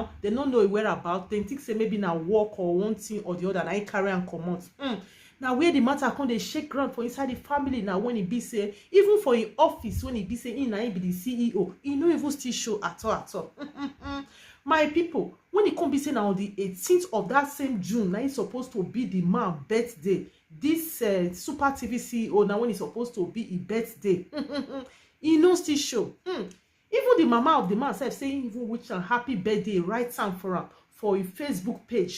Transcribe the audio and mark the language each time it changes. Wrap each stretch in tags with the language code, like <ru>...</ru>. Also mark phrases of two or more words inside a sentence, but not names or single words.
<pcm>They no know whereabout. They think say maybe na work or one thing or the other. Now he carry am comot. Now where the matter come dey shake ground for inside the family now when e be say even for him office when e be say he be the CEO, he no even still show at all. My people, when e come be say now on the 18th of that same June, now he supposed to be the man birthday. This Super TV CEO now when he supposed to be his birthday, he no still show. Even the mama of the man self saying even wish am happy birthday, write am for him for his Facebook page.</pcm>